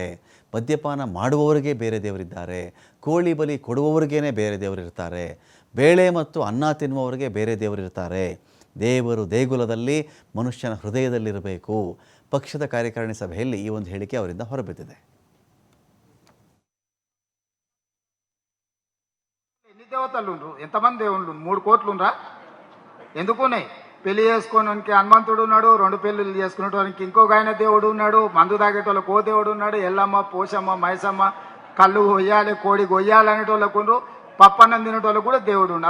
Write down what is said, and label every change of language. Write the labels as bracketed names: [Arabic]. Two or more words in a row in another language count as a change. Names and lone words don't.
[Kannada] ಮದ್ಯಪಾನ ಮಾಡುವವರಿಗೆ ಬೇರೆ ದೇವರಿದ್ದಾರೆ. ಕೋಳಿ ಬಲಿ ಕೊಡುವವರಿಗೇ ಬೇರೆ ದೇವರಿರ್ತಾರೆ. ಬೇಳೆ ಮತ್ತು ಅನ್ನ ತಿನ್ನುವವರಿಗೆ ಬೇರೆ ದೇವರಿರ್ತಾರೆ. ದೇವರು ದೇಗುಲದಲ್ಲಿ ಮನುಷ್ಯನ ಹೃದಯದಲ್ಲಿರಬೇಕು. ಪಕ್ಷದ ಕಾರ್ಯಕಾರಿಣಿ ಸಭೆಯಲ್ಲಿ ಈ ಒಂದು ಹೇಳಿಕೆ ಅವರಿಂದ ಹೊರಬಿದ್ದಿದೆ. [Telugu] ఎన్ని దేవతలు ఉండ్రు? ఎంతమంది దేవుళ్ళు? 3 కోట్లు ఉండ్రా? ఎందుకున్నాయి? పెళ్లి చేసుకోవడానికి హనుమంతుడు ఉన్నాడు, 2 పెళ్లిళ్ళు చేసుకునేటోనికి ఇంకొక ఆయన దేవుడు ఉన్నాడు, మందు తాగేటోళ్ళకి ఓ దేవుడు ఉన్నాడు, ఎల్లమ్మ పోషమ్మ మైసమ్మ కళ్ళు కొయ్యాలి కోడి కొయ్యాలి అనేటోళ్ళకు ఉండ్రు, పప్పన్నం తినేటోళ్ళకు కూడా దేవుడు ఉండు.